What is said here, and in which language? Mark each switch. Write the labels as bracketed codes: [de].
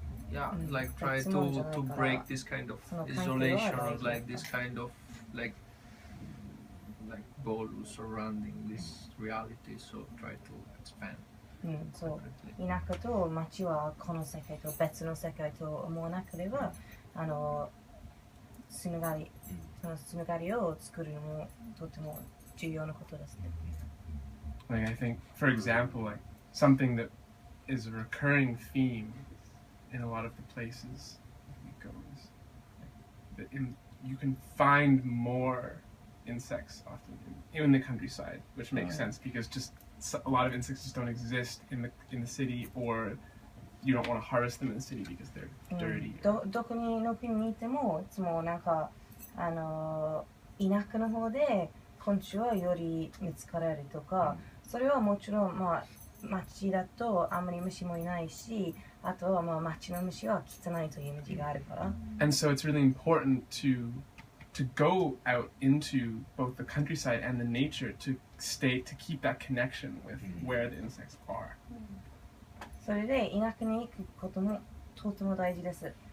[en] Yeah, like try to break this kind of isolation or like this kind of like ball surrounding this reality. So try to expand. [ja] そう田舎と町はこの世界と別の世界と思わなければつながりそのつながりを作るのもとても重要なことですね。 [en] Like I think, for example, like something that is a recurring theme in a lot of the places we go is that you can find more insects often in the countryside, which makes sense because just a lot of insects just don't exist in the city, or you don't want to harvest them in the city because they're dirty. [ja] どこの国にいてもいつもなんか田舎の方で昆虫はより見つかれるとか、それはもちろん町だとあんまり虫もいないし、あとは町の虫は汚いというイメージがあるから。 [en] And so it's really important to go out into both the countryside and the nature to keep that connection with where the insects are. [ja] それで田舎に行くこともとても大事です。